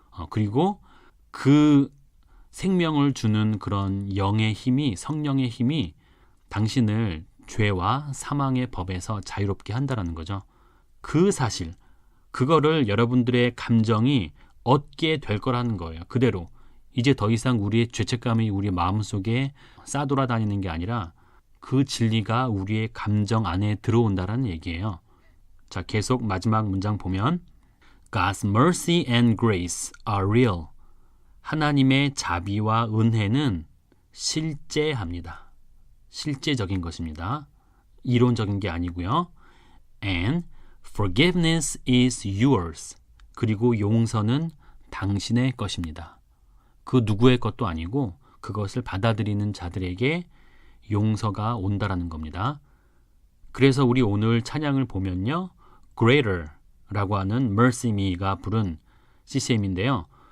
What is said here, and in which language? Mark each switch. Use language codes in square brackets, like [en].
[ko] 그리고 그 생명을 주는 그런 영의 힘이, 성령의 힘이 당신을 죄와 사망의 법에서 자유롭게 한다라는 거죠. 그 사실, 그거를 여러분들의 감정이 얻게 될 거라는 거예요. 그대로. 이제 더 이상 우리의 죄책감이 우리 마음속에 싸돌아다니는 게 아니라 그 진리가 우리의 감정 안에 들어온다라는 얘기예요. 자, 계속 마지막 문장 보면 [en] God's mercy and grace are real. [ko] 하나님의 자비와 은혜는 실제합니다. 실제적인 것입니다. 이론적인 게 아니고요. [en] And forgiveness is yours. [ko] 그리고 용서는 당신의 것입니다. 그 누구의 것도 아니고 그것을 받아들이는 자들에게 용서가 온다라는 겁니다. 그래서 우리 오늘 찬양을 보면요. Greater라고 하는 Mercy Me가 부른 CCM인데요.